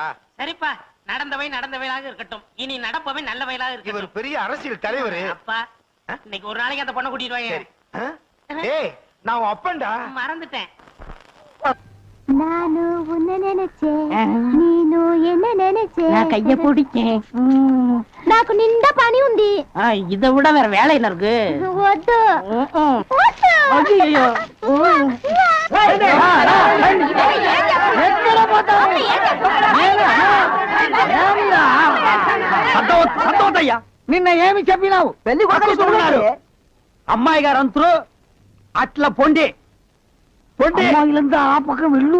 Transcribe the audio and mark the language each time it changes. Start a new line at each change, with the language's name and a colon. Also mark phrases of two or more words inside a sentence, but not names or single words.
Tamil: சரிப்பா, நடந்தவையாக இருக்கட்டும். இனி நடப்பவை நல்ல வயலாக இருக்கு. இவர் பெரிய அரசியல் தலைவர். அப்பா, இன்னைக்கு ஒரு நாளைக்கு அந்த பொண்ணை கூட்டிட்டு வாங்க. ஏய், நான் உன் அப்பன்டா. மறந்துட்டேன். நானு உன்னை நினைச்சேன், நீனு என்ன நினைச்சேன். நான் கைய பிடிச்சேன்.
Telugu: నాకు నిండా పని ఉంది.
Tamil: இதை விட வேற வேலை என்ன இருக்கு?
Telugu: వద్దు.
Tamil: ஐயோ,
Telugu: సంతోషయ్యా నిన్న ఏమి చెప్పినావు? పెళ్లి కొడుకున్నారు అమ్మాయి గారు అంతరు అట్లా పొండి పొండి ఇల్లంతా ఆ పక్కన వెళ్ళు.